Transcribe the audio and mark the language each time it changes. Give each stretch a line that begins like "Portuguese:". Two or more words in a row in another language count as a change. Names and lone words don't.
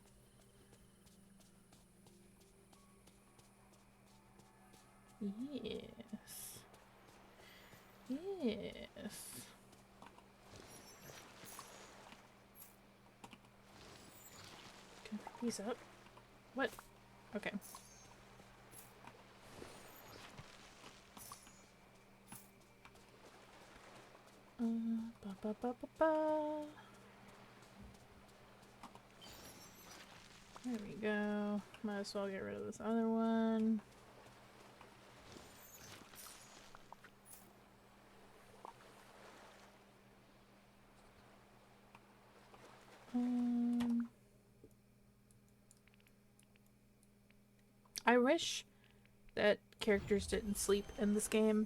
English: Yes. Yes. Can I pick these up? What? Okay. Ba ba ba ba ba. There we go. Might as well get rid of this other one. I wish that characters didn't sleep in this game.